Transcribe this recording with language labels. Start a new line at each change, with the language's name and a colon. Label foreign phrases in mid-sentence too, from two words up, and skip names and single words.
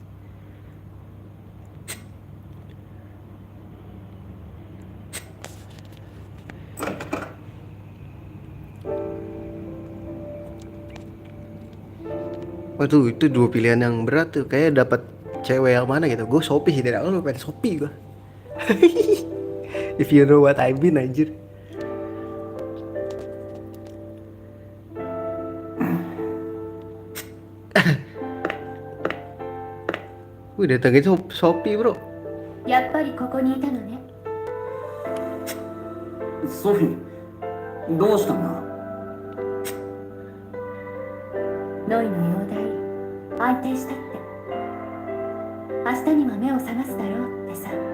Indonesian: Waduh, itu dua pilihan yang berat tuh. Kayaknya dapat cewek yang mana gitu. Gue Sophie sih dari awal, pengen Sophie gue.
English: If you know what I mean,
Indonesian: anjir. Wih, datengin Sophie bro.
Japanese: やっぱりここにいたのね。ソフィー、どうしたんだ？ノイの容体安定したって。明日には目を覚ますだろうってさ。